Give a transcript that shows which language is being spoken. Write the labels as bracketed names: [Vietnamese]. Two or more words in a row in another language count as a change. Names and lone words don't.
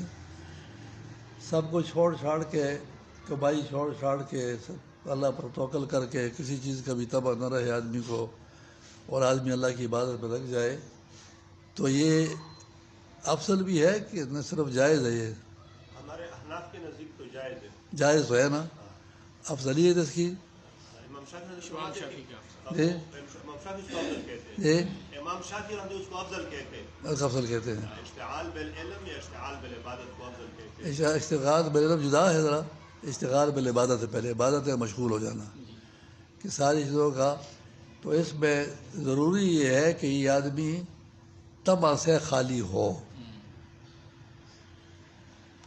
[Urdu] سب کو چھوڑ چھاڑ کے، کمائی چھوڑ چھاڑ کے، اللہ پر توکل کر کے کسی چیز کا بھی تبع نہ رہے آدمی کو اور آدمی اللہ کی عبادت میں لگ جائے، تو یہ افضل بھی ہے کہ نہ صرف جائز ہے. یہ ہمارے احناف کے نزدیک تو جائز ہے. جائز تو ہے نا. افضلیت اس کی امام شافعی امام شافعی اس کو افضل کہتے ہیں. افضل کہتے ہیں. اشتغال بالعلم یا اشتغال بالعبادت کو افضل کہتے ہیں. اشتغال بالعلم جدا ہے ذرا. اشتغال بالعبادت سے پہلے عبادت میں مشغول ہو جانا کہ ساری چیزوں کا. تو اس میں ضروری یہ ہے کہ یہ آدمی طمع سے خالی ہو.